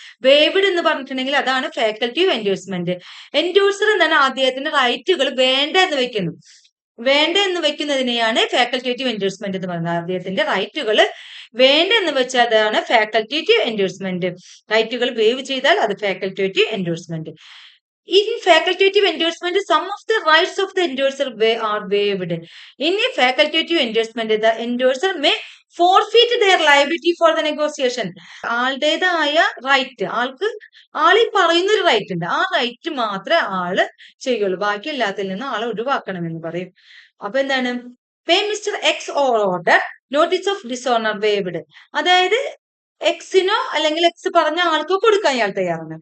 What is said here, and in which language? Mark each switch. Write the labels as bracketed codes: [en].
[ml] Waved എന്ന് പറഞ്ഞിട്ടുണ്ടെങ്കിൽ അതാണ് ഫാക്കൽറ്റേറ്റീവ് എൻഡോഴ്സ്മെന്റ്. എൻഡോഴ്സർ എന്താണ്, അദ്ദേഹത്തിന്റെ റൈറ്റുകൾ വേണ്ട എന്ന് വെക്കുന്നു. വേണ്ട എന്ന് വെക്കുന്നതിനെയാണ് ഫാക്കൽറ്റേറ്റീവ് എൻഡോഴ്സ്മെന്റ് എന്ന് പറയുന്നത്. അദ്ദേഹത്തിന്റെ റൈറ്റുകൾ വേണ്ട എന്ന് വെച്ചാൽ അതാണ് ഫാക്കൽറ്റേറ്റീവ് എൻഡോഴ്സ്മെന്റ്. റൈറ്റുകൾ വേവ് ചെയ്താൽ അത് facultative endorsement. [en] In facultative endorsement, some of the rights of the endorser are waived. In a facultative endorsement, the endorser may forfeit their liability for the negotiation. [ml] ആളുടേതായ right, ആളീ പറയുന്ന ഒരു right ഉണ്ട്, ആ right മാത്രമേ ആള് ചെയ്യുള്ളൂ, ബാക്കി എല്ലാത്തിൽ നിന്നും ആളെ ഒഴിവാക്കണമെന്ന് പറയും. അപ്പൊ എന്താണ്, [en] Pay mister X order notice of dishonour waived. [ml] അതായത് എക്സിനോ അല്ലെങ്കിൽ എക്സ് പറഞ്ഞ ആൾക്കോ കൊടുക്കാൻ ഇയാൾ തയ്യാറാണ്.